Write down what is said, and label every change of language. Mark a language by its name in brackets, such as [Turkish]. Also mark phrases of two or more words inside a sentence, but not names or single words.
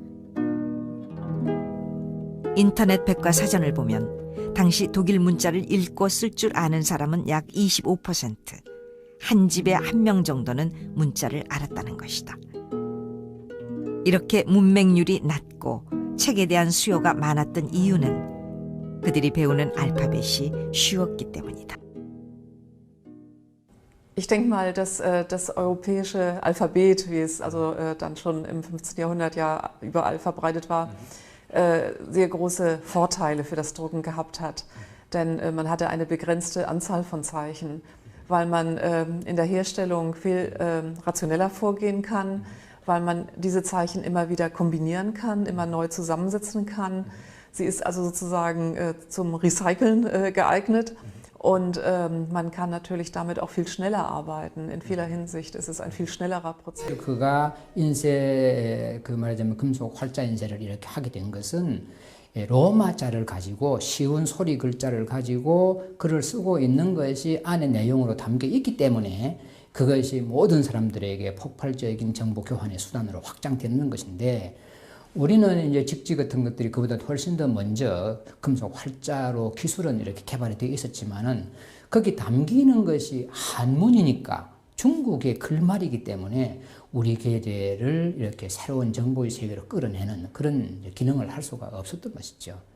[Korean] 인터넷 백과사전을 보면 당시 독일 문자를 읽고 쓸 줄 아는 사람은 약 25%, 한 집에 1명 정도는 문자를 알았다는 것이다. 이렇게 문맹률이 낮고 책에 대한 수요가 많았던 이유는 그들이 배우는 알파벳이 쉬웠기 때문이다. [German] Ich denke mal, dass das europäische Alphabet, wie es also dann schon im 15. Jahrhundert ja überall verbreitet war, sehr große Vorteile für das Drucken gehabt hat. Denn man hatte eine begrenzte Anzahl von Zeichen, weil man in der Herstellung viel rationeller vorgehen kann, weil man diese Zeichen immer wieder kombinieren kann, immer neu zusammensetzen kann. Sie ist also sozusagen zum Recyceln geeignet. Und man kann natürlich damit auch viel schneller arbeiten. In vieler Hinsicht ist es ein viel schnellerer Prozess. [Korean] 그가 인쇄 말하자면 금속 활자 인쇄를 이렇게 하게 된 것은 로마자를 가지고 쉬운 소리 글자를 가지고 글을 쓰고 있는 것이 안에 내용으로 담겨 있기 때문에 그것이 모든 사람들에게 폭발적인 정보 교환의 수단으로 확장되는 것인데 우리는 이제 직지 같은 것들이 그보다 훨씬 더 먼저 금속 활자로 기술은 이렇게 개발이 되어 있었지만은 거기 담기는 것이 한문이니까 중국의 글말이기 때문에 우리 계대를 이렇게 새로운 정보의 세계로 끌어내는 그런 기능을 할 수가 없었던 것이죠.